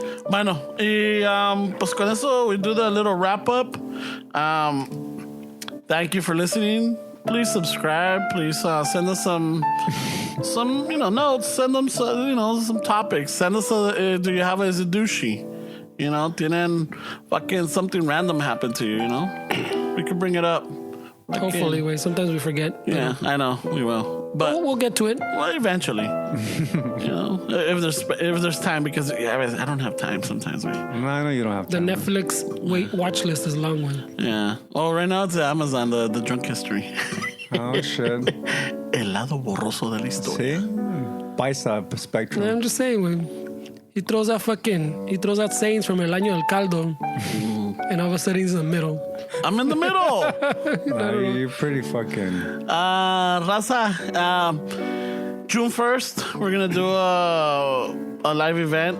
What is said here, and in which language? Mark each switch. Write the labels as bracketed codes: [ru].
[es] Bueno, y pues con eso [en] we do the little wrap up. Thank you for listening. Please subscribe. Please send us some notes. Send them some topics. Send us do you have a Zadushi? Tienen fucking something random happen to you, We can bring it up. Hopefully, wait. Sometimes we forget. Yeah, I know. We will. But We'll get to it. well, eventually. If there's time, because I don't have time sometimes. No, I know you don't have The time. Netflix watch list is a long one. Yeah. Oh, right now it's Amazon, the drunk history. Oh, shit. [es] El lado borroso de la historia. [en] See? Paisa spectrum. I'm just saying, when he throws out sayings from El Año del Caldo, and all of a sudden he's in the middle. I'm in the middle. You're pretty fucking... Raza, June 1st, we're going to do a live event.